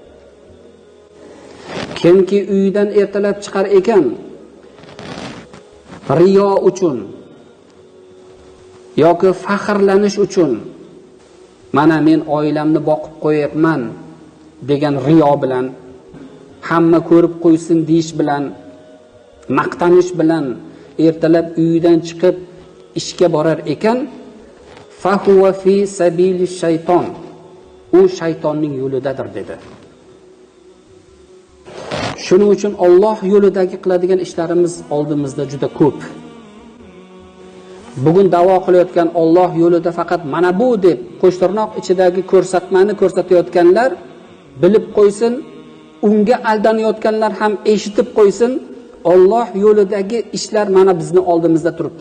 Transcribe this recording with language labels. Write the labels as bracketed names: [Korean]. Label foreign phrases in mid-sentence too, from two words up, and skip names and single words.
[Uzbek] Kimki uyidan ertalab chiqar ekan, riyo uchun yoki faxrlanish uchun, mana men oilamni boqib qo'yapman degan riyo bilan, hamma ko'rib qo'ysin deyish bilan, maqtanish bilan ertalab uyidan chiqib ishga borar ekan, [Arabic] فهو في سبيل الشيطان, [Uzbek] u shaytonning yo'lidadir dedi. Shuning uchun Alloh yo'lidagi qiladigan ishlarimiz oldimizda juda ko'p. Bugun da'vo qilayotgan Alloh yo'lida faqat mana bu deb qo'shtirnoq ichidagi ko'rsatmani ko'rsatayotganlar bilib qo'ysin, unga aldanayotganlar ham eshitib qo'ysin, Alloh yo'lidagi ishlar mana bizni oldimizda turibdi.